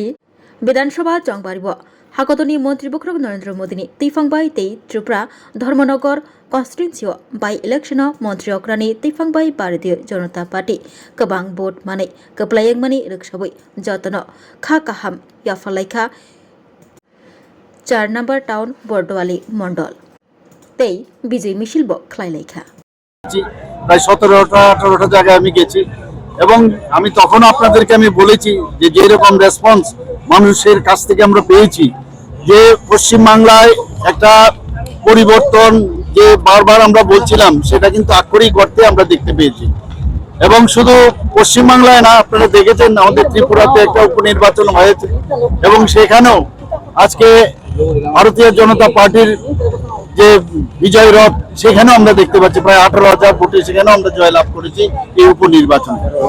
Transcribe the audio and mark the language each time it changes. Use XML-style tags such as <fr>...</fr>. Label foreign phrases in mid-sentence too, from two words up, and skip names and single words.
<trp>विधानसभा चंबारिब हाकतनि मंत्री बख्रक नरेंद्र मोदीनि तैफांबाय तै त्रिपुरा धर्मनगर कन्स्टिट्युएन्सियाव</trp> <en>by election</en> <trp>मंत्री अक्रानि तैफांबाय भारतीय जनता पार्टी गोबां भोट मानै गोब्लायेंमानि रोखसाबै जतन खा काहाम याफालायखा 4 नम्बर टाउन बरदोआली मंडल तै विजय मिছিল खालायलायखा</trp> <bn>প্রায় 17টা-18টা জায়গায় আমি গেছি এবং আমি তখন আপনাদেরকে আমি বলেছি যে যেরকম রেসপন্স মানুষের কাছ থেকে আমরা পেয়েছি যে পশ্চিম বাংলায় একটা পরিবর্তন যে বারবার আমরা বলছিলাম সেটা কিন্তু আক্ষরিক অর্থে আমরা দেখতে পেয়েছি এবং শুধু পশ্চিম বাংলায় না আপনারা দেখেছেন আমাদের ত্রিপুরাতে একটা উপনির্বাচন হয়েছে এবং সেখানেও আজকে ভারতীয় জনতা পার্টির যে বিজয় রথ সেখানেও আমরা দেখতে পাচ্ছি প্রায় 18,000 ভোটে সেখানেও আমরা জয়লাভ করেছি এই উপনির্বাচনে</bn>